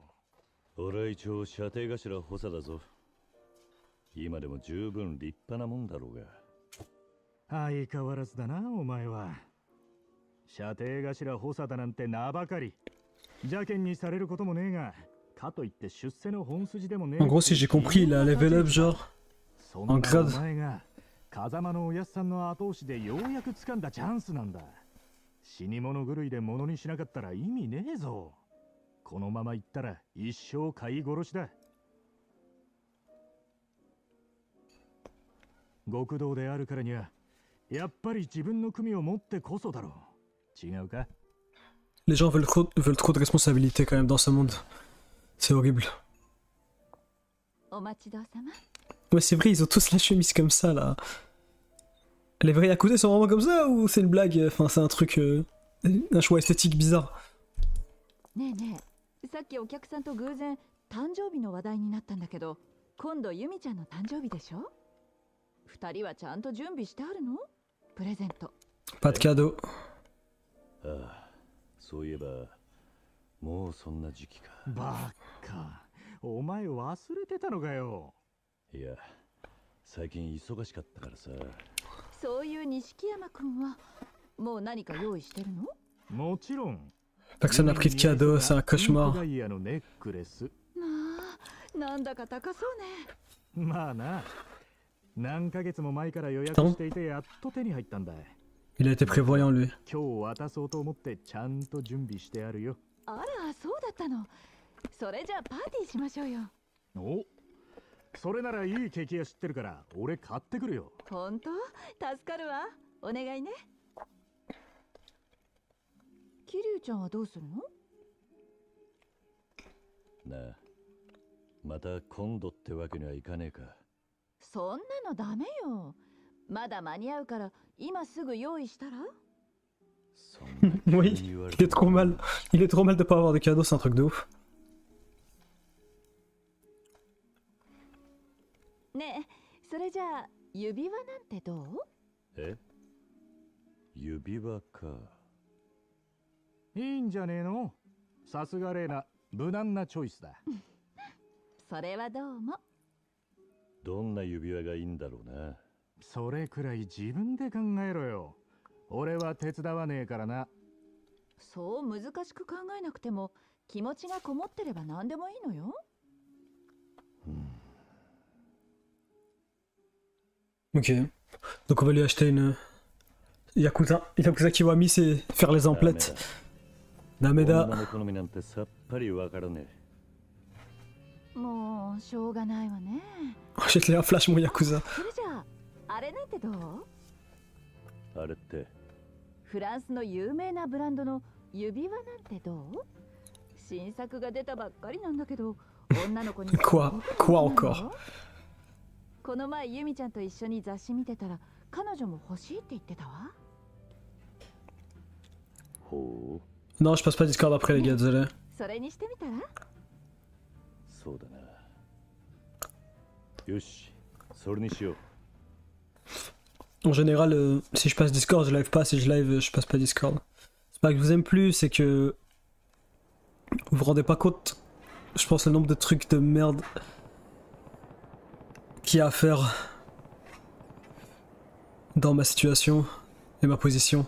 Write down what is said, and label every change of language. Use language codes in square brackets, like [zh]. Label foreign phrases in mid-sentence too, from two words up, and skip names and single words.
[ja] 俺は一応射程頭補佐だぞ。今でも十分立派なもんだろうが。相変わらずだなお前は。射程頭補佐だなんて名ばかり。邪険にされることもねえが、かといって出世の本筋でもねえ。 [fr] En gros, si j'ai compris, il a [en] level up, [fr] genre. [ja] そんなお前が風間のおやっさんの後押しでようやく掴んだチャンスなんだ。死に物狂いで物にしなかったら意味ねえぞ。このまま行ったら一生飼い殺しだ。極道であるからにはやっぱり自分の組を持ってこそだろう。違うか？ [fr] Les gens veulent trop de responsabilités quand même dans ce monde. C'est horrible. [ja] お待ちどうさま。 [fr] Ouais, c'est vrai, ils ont tous la chemise comme ça là. Les vrais Yakuza sont vraiment comme ça ou c'est une blague? Enfin, c'est un truc. Un choix esthétique bizarre. [ja] ねえねえ、さっきお客さんと偶然誕生日の話題になったんだけど、今度ユミちゃんの誕生日でしょ？二人はちゃんと準備してあるの？プレゼント。 [fr] Pas de cadeau. [ja] ああ、そういえばもうそんな時期か。バカ、お前忘れてたのかよ。いや、最近忙しかったからさ。そういう錦山くんはもう何か用意してるの？もちろん。 [fr] Personne n'a pris de cadeau, c'est un cauchemar. [ja] ダイヤのネックレス。なんだか高そうね。まあな。何ヶ月も前から予約していてやっと手に入ったんだ。 [fr] Il a été prévoyant lui. [ja] 今日渡そうと思ってちゃんと準備してあるよ。あら、そうだったの。それじゃあパーティーしましょうよ。お、それならいいケーキ屋知ってるから俺買ってくるよ。本当？助かるわ。お願いね。桐生ちゃんはどうするの？なあ、また今度ってわけにはいかねえか。そんなのダメよ。まだ間に合うから今すぐ用意したら？ [fr] Oui, il est trop mal. Il est trop mal de pas avoir de cadeau, c'est un truc de ouf. [ja] ねえ、それじゃあ指輪なんてどう？え？指輪か。いいんじゃねえの？さすがレイナ、無難なチョイスだ。それはどうも。どんな指輪がいいんだろうな。それくらい自分で考えろよ。俺は手伝わねえからな。そう難しく考えなくても気持ちがこもってれば何でもいいのよ。 [fr] Ok. Donc on va lui acheter une Yakuza. Yakuza Kiwami, c'est faire les emplettes. Nameda. [ja] 女の好みなんてさっぱりわからねえ。もうしょうがないわね。 [fr] Achète-les un flash mon Yakuza. [ja] それじゃああれなんてどう？あれってフランスの有名なブランドの指輪なんてどう？新作が出たばっかりなんだけど、女の子に [fr] Quoi encore? [ja] この前ユミちゃんと一緒に雑誌見てたら彼女も欲しいって言ってたわ。ほう。 [fr] Non, je passe pas Discord après les gars, désolé. [ja] それにしてみたら？そうだな。よし、それにしよう。 [fr] En général, si je passe Discord, je live pas. Si je live, je passe pas Discord. C'est pas que je vous aime plus, c'est que vous vous rendez pas compte. Je pense le nombre de trucs de merde qu'il y a à faire dans ma situation et ma position.